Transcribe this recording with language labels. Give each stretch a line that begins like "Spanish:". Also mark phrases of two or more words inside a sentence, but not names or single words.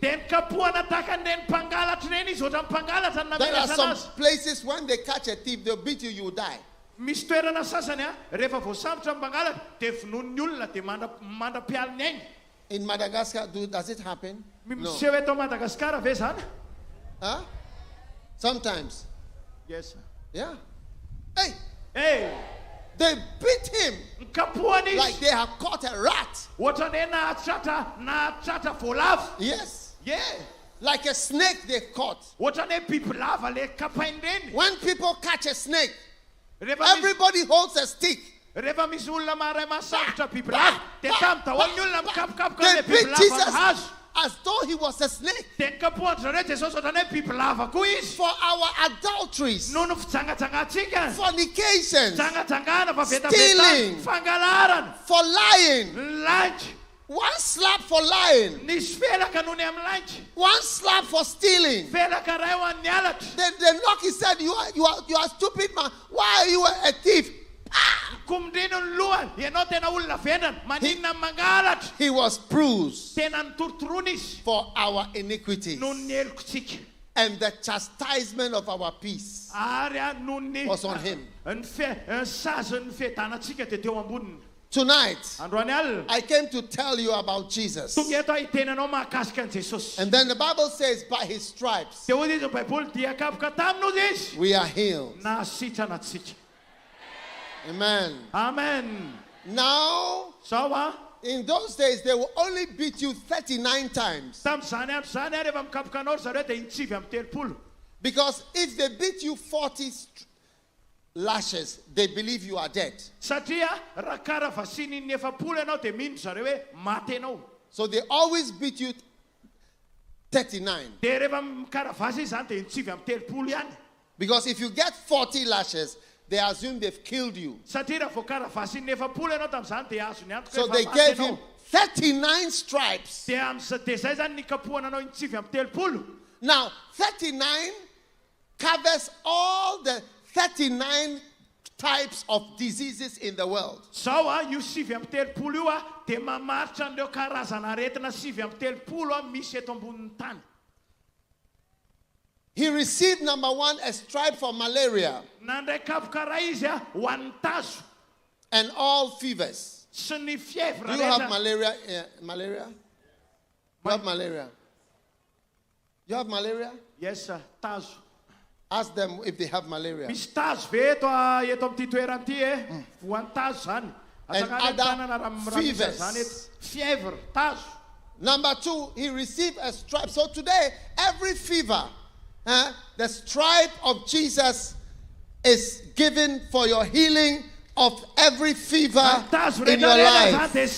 Malagasy: dia nikapohana tahaka an'ireny mpangalatra ireny izy ohatra mpangalatra ny
English: There are
Malagasy: namelasa
English: some
Malagasy: anazy.
English: places when they catch a thief, they'll beat you, you die.
Malagasy: Misy toerana sasany rehefa voasambotra ny mpangalatra dia vonon'ny olona dia mandra-pialiny ainy.
English: In Madagascar, does it happen? No.
Malagasy: Miseho eto Madagaskar ve zany?
English: Huh? Sometimes. Yes. Yeah. Hey, They beat him
Malagasy: nikapohana izy
English: like they have caught a rat.
Malagasy: ohatra ny nahatratra voalavo.
English: Yes. Yeah. Like a snake they caught.
Malagasy: Ohatra ny hoe bibilava le kapainy reny.
English: When people catch a snake,
Malagasy: Rehefa misy-
English: everybody holds a stick.
Malagasy: rehefa misy olona maray mahasambotra bibilava dia tamy daholo ny olona mikapokapoka
English: They
Malagasy: le
English: beat
Malagasy: bibilava
English: Jesus
Malagasy: hazo
English: as though he was a snake.
Malagasy: dia nikapohana zareo Jesosy ohatra ny hoe bibilava koa izy
English: For our adulteries,
Malagasy: noho ny fijangajangantsika
English: fornications,
Malagasy: jangajangana
English: Stealing.
Malagasy: favetabetana fangalarana
English: for lying.
Malagasy: lainky
English: One slap for lying.
Malagasy: nisy felaka noho ny amin'ny lainky
English: One slap for stealing.
Malagasy: felaka ray ho an'ny alatra
English: They knock his head. You are stupid man. Why are you a thief?
Malagasy: komindrino ny lohany ianao tena olona vendrana maninona ny mangalatra
English: He was bruised
Malagasy: tena nitorotoroana izy
English: for our iniquities.
Malagasy: noho ny helokontsika
English: And the chastisement of our peace
Malagasy: ary noho ny
English: was on him.
Malagasy: ny sazy ny fiadanantsika dia teo amboniny.
English: Tonight,
Malagasy: Androany alina
English: I came to tell you about Jesus.
Malagasy: tonga eto ahitenanao mahakasika an Jesosy.
English: And then the Bible says, by his stripes,
Malagasy: Dia hoy izy ny baiboly dia kapoka taminozy izy
English: we are healed.
Malagasy: nahasitrana antsika. Amen. Amen.
English: Now,
Malagasy: Zao
English: in those days, they will only beat you 39 times.
Malagasy: tamin'izany andro zany rehefa mikapoka anao ry zareo dia intsivy amin'ny telopolo.
English: Because if they beat you 40 lashes, they believe you are dead.
Malagasy: Satria raha karavasiny ny efapolo ianao dia mino zareo hoe maty ianao.
English: So they always beat you 39.
Malagasy: Dia rehefa mikaravasy izy zany dia intsivy amin'ny telopolo ihany.
English: Because if you get 40 lashes, they assume they've killed you.
Malagasy: Satria raha vao karavasiny ny efapolo ianao tamin'izany dia azo ny antoka
English: So
Malagasy: hoe
English: they
Malagasy: efa
English: gave
Malagasy: maty
English: him
Malagasy: ianao.
English: 39 stripes.
Malagasy: Dia zay zany nikapohana anao intsivy amin'ny telopolo.
English: Now, 39 covers all the 39 types of diseases in the world.
Malagasy: Zao io sivy amin'ny telopolo io dia mamaritra an'ireo karazana aretina sivy amin'ny telopolo misy eto ambonin'ny tany.
English: He received, number one, a stripe for malaria
Malagasy: Nandray kapoka ray izy ho an'ny tazo
English: and all fevers.
Malagasy: sy ny fievre
English: Do you have
Malagasy: rehetra.
English: malaria? Malaria? You have malaria? You have malaria? Yes, sir. Tazo. Ask them if they have malaria.
Malagasy: Misy tazo ve eto amin'ity toerana ity voan'ny tazo zany.
English: And other fevers.
Malagasy: Zany eto. Fievre, tazo.
English: Number two, he received a stripe. So today, every fever, the stripe of Jesus is given for your healing of every fever in your life.